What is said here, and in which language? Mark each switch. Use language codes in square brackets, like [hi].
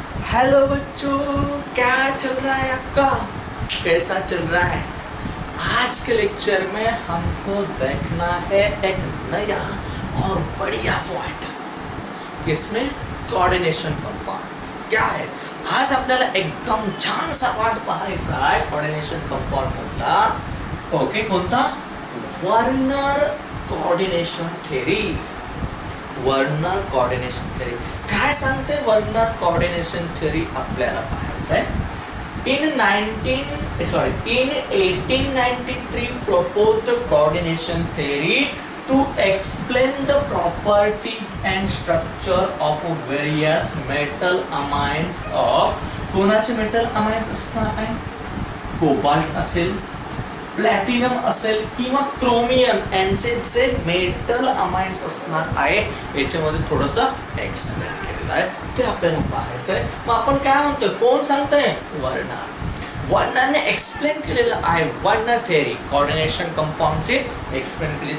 [hi] Hello बच्चों, क्या चल रहा है आपका? कैसा चल रहा है? आज के लेक्चर में हमको देखना है एक नया और बढ़िया पॉइंट। इसमें कोऑर्डिनेशन कंपाउंड क्या है? [mr] आज आपल्याला एकदम छानसा पाठ पाहायचा आहे कोऑर्डिनेशन कंपाउंड मधला। ओके, कोणता? Werner coordination theory. Werner coordination theory काय सांगते? वर्नर कोऑर्डिनेशन थेरी आपल्याला पाहायचं आहे। [en] In 1893 proposed the coordination theory to explain the properties and structure of various metal amines of [mr] कोणाचे मेटल अमाइन्स असणार आहे? कोबाल्ट असेल, प्लॅटिनम असेल किंवा क्रोमियम यांचे जे मेटल अमाइन्स असणार आहे याच्यामध्ये थोडंसं एक्सप्लेन केलेलं आहे, ते आपल्याला पाहायचं आहे। मग आपण काय म्हणतोय? कोण सांगतंय? वर्नर। वर्नरने एक्सप्लेन केलेलं आहे वर्नर थेअरी, कोऑर्डिनेशन कंपाउंडचे एक्सप्लेन केली।